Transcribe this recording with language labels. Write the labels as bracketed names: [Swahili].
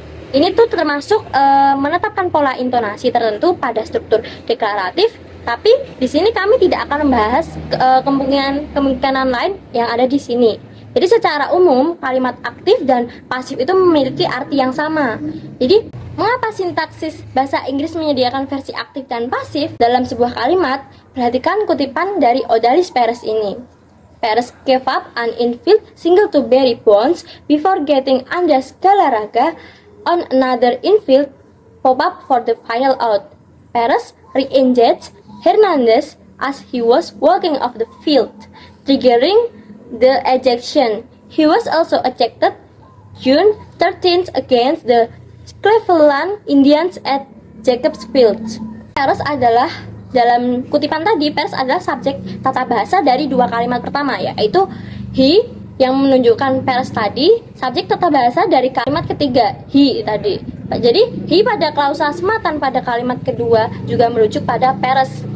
[Indonesian] Ini tuh termasuk menetapkan pola intonasi tertentu pada struktur deklaratif, tapi di sini kami tidak akan membahas kemungkinan lain yang ada di sini. Jadi secara umum kalimat aktif dan pasif itu memiliki arti yang sama. Jadi mengapa sintaksis bahasa Inggris menyediakan versi aktif dan pasif dalam sebuah kalimat? Perhatikan kutipan dari Odalis Peres ini. [English] Peres gave up an infield single to Barry Bonds before getting Andreas Galarraga on another infield pop up for the final out. Peres re-engaged Hernandez as he was walking off the field, triggering the ejection. He was also ejected June 13th against the Cleveland Indians at Jacobs Field. [Indonesian] Peres adalah, dalam kutipan tadi, Peres adalah subjek tata bahasa dari dua kalimat pertama, yaitu he yang menunjukkan Peres tadi, subjek tata bahasa dari kalimat ketiga, he tadi. Jadi he pada klausa sematan pada kalimat kedua juga merujuk pada Peres.